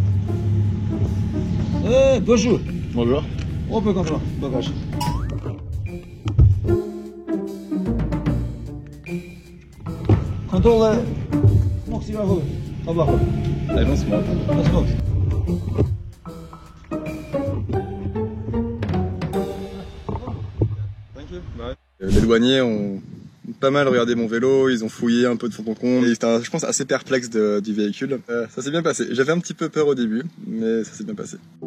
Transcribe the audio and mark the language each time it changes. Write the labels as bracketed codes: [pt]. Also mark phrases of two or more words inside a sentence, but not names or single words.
[fr] Bonjour. Bonjour. On peut comprendre. Bagage. [nl] Controle maximaal goed. Ga wachten. [fr] Allez, lancement. [nl] Dat is goed. [fr] Les douaniers ont pas mal regardé mon vélo, ils ont fouillé un peu de fond en comble, et ils étaient, je pense, assez perplexes du véhicule. Ça s'est bien passé. J'avais un petit peu peur au début, mais ça s'est bien passé.